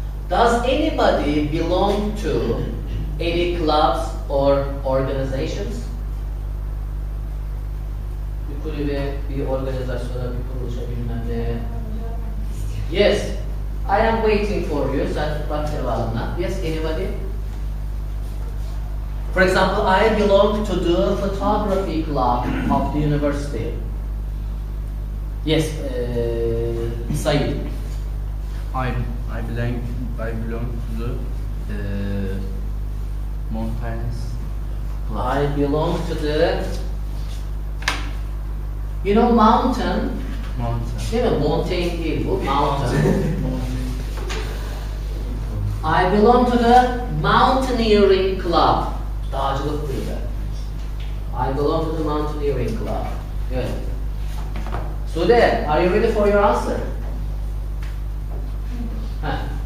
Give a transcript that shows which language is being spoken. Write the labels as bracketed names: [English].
[English] Does anybody belong to any clubs or organizations? [Turkish] Bir kulübe, bir organizasyona, bir kuruluşa, bilmem ne. [English] Yes, I am waiting for you. [Turkish] Sen bak cevabına. [English] Yes, anybody? For example, I belong to the photography club of the university. Yes, Said. I belong to the mountains club. I belong to the, you know, mountain. Mountain. [Turkish] Değil mi? Mountain değil bu, mountain. [English] I belong to the mountaineering club. [Turkish] Dağcılık kulübü. [English] I belong to the mountaineering club. Good. Sude, are you ready for your answer? Ha.